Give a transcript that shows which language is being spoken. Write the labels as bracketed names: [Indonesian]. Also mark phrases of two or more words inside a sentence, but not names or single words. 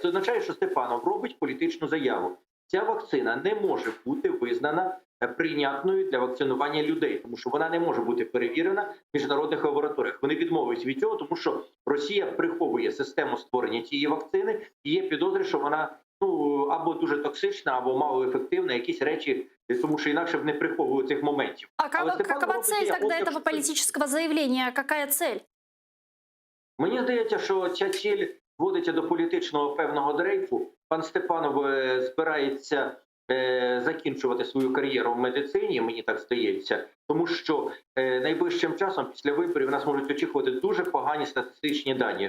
[Ukrainian] Це означає, що Степанов робить політичну заяву. Ця вакцина не може бути визнана прийнятною для вакцинування людей, тому що вона не може бути перевірена в міжнародних лабораторіях. Вони відмовились від цього, тому що Росія приховує систему створення цієї вакцини і є підозри, що вона або дуже токсична, або малоефективна, якісь речі, тому що інакше б не приховували цих моментів. [Russian] А какова цель тогда этого политического заявления? Какая цель? [Ukrainian] Мені здається, що ця ціль зводиться до політичного певного дрейфу. Пан Степанов збирається закінчувати свою кар'єру в медицині, мені так здається, тому що найближчим часом після виборів нас можуть очікувати дуже погані статистичні дані.